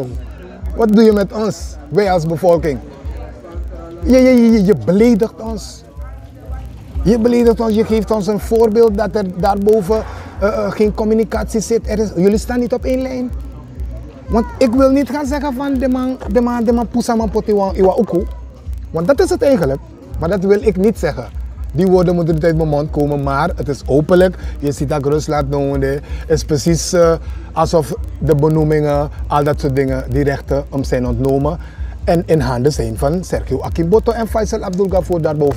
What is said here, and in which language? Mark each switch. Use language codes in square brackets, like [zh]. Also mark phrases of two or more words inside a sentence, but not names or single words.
[nl] Wat doe je met ons, wij als bevolking? Je beledigt ons. Je beledigt ons, je geeft ons een voorbeeld dat er daarboven geen communicatie zit. Jullie staan niet op één lijn. Want ik wil niet gaan zeggen van de man [srn] pusaman poti iwa uku. [nl] Want dat is het eigenlijk. Maar dat wil ik niet zeggen. Die woorden moeten niet uit mijn mond komen, maar het is openlijk. Je ziet dat Rusland noemde. Het is precies alsof de benoemingen, al dat soort dingen, die rechten zijn ontnomen. En in handen zijn van Sergio Akimboto en Faisal Abdul Ghafour daarboven.